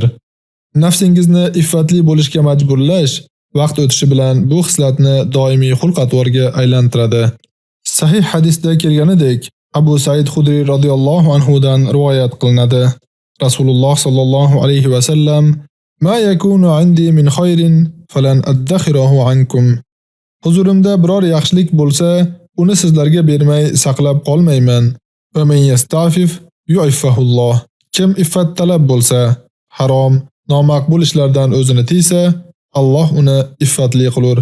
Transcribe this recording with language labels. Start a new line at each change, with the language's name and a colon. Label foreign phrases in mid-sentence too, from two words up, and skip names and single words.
Uzbek: Nafsingizni iffatli bo'lishga majburlash vaqt o'tishi bilan bu xislatni doimiy xulq-atvorga aylantiradi. Sahih hadisda kelganidek, Abu Said Khudri
Arabic: رضي الله عنه
Uzbek: dan rivoyat qilinadi.
Arabic: رسول الله صلى الله عليه وسلم: ما يكون عندي من خير فلن أدخره عنكم."
Uzbek: Huzurimda biror yaxshilik bo'lsa, uni sizlarga bermay saqlab qolmayman.
Arabic: ومن يستعفف يعفه الله.
Uzbek: Kim iffat talab bo'lsa, harom, nomaqbul ishlardan o'zini tiysa, Alloh uni iffatli qilur.